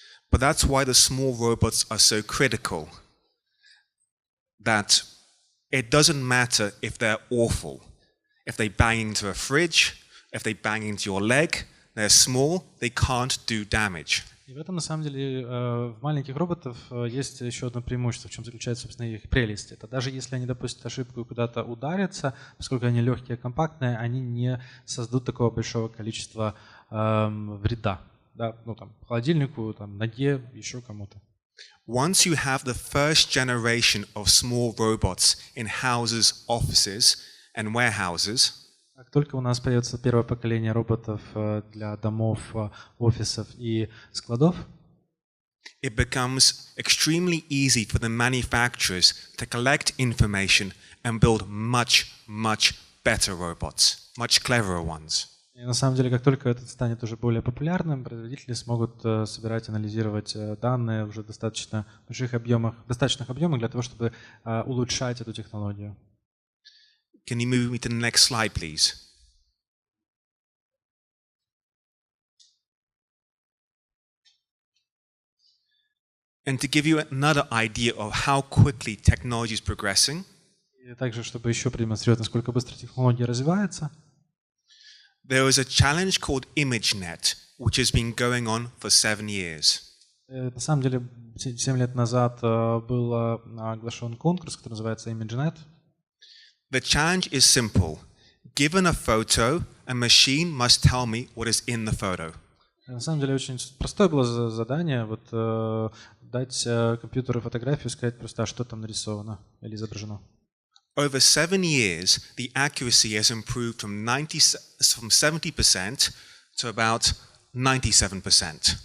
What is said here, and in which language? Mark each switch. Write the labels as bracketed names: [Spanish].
[English] But that's why the small robots are so critical. That it doesn't matter if they're awful. If they bang into a fridge, if they bang into your leg, they're small, they can't do damage. [Russian] И в этом, на самом деле, в маленьких роботов есть еще одно преимущество, в чем заключается, собственно, их прелесть. Это даже если они допустят ошибку и куда-то ударятся, поскольку они легкие, компактные, они не создадут такого большого количества вреда. Да? Ну, там, холодильнику, там, ноге, еще кому-то. [English] Once you have the first generation of small robots in houses, offices, and warehouses, [Russian] Как только у нас появится первое поколение роботов для домов, офисов и складов, [English] it becomes extremely easy for the manufacturers to collect information and build much, much better robots, much cleverer ones. [Russian] и на самом деле, как только это станет уже более популярным, производители смогут собирать, анализировать данные уже в достаточных объемах для того, чтобы улучшать эту технологию. [English] Can you move me to the next slide, please? And to give you another idea of how quickly technology is progressing, [Russian] И также, чтобы еще продемонстрировать, насколько быстро технология развивается, [English] there is a challenge called ImageNet, which has been going on for 7 years. [Russian] на самом деле 7 лет назад был оглашен конкурс, который называется ImageNet. [English] The challenge is simple. Given a photo, a machine must tell me what is in the photo. [Russian] На самом деле очень простое было задание, вот дать компьютеру фотографию и сказать просто, что там нарисовано или изображено. [English] Over 7 years, the accuracy has improved from 70% to about 97%.